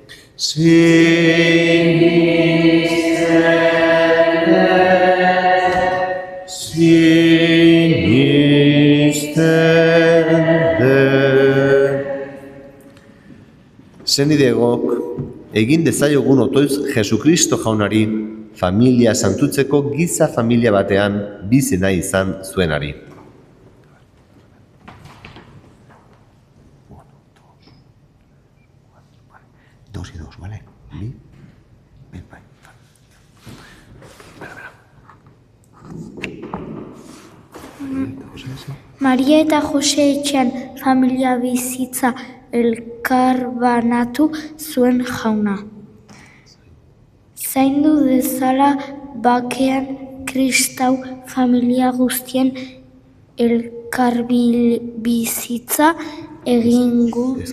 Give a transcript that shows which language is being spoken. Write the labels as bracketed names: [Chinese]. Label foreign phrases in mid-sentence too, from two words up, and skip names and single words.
[Basque] Senidegok, egin dezaiogun otoiz Jesukristo jaunari, familia santutzeko giza familia batean bizi nahi izan zuenari. [Spanish] Dos y dos, ¿vale? Bien, bien, bye. [Basque] Maria eta Jose etxean familia bizitza elkarbanatu zuen jauna. Zaindu dezala bakean kristau familia guztien elkarbizitza egingu.